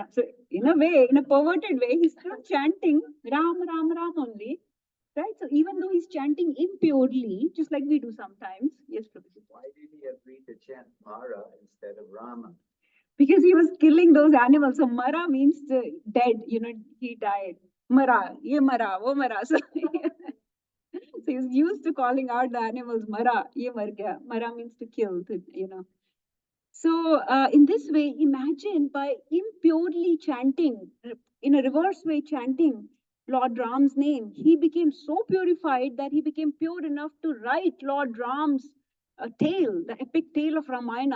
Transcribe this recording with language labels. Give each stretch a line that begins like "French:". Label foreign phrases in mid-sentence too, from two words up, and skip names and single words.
English: So in a way, in a perverted way, he's still chanting Ram, Ram, Ram only. Right? So even though he's chanting impurely, just like we do sometimes. Yes, Prabhuji. Why did he agree to chant Mara instead of Rama? Because he was killing those animals. So Mara means dead, he died.
Hindi: मरा, ये मरा, वो मरा.
English: So, so he's used to calling out the animals Mara,
Hindi: ये मर गया.
English: Mara means to kill, So in this way, imagine by impurely chanting, in a reverse way chanting Lord Ram's name, he became so purified that he became pure enough to write Lord Ram's tale, the epic tale of Ramayana.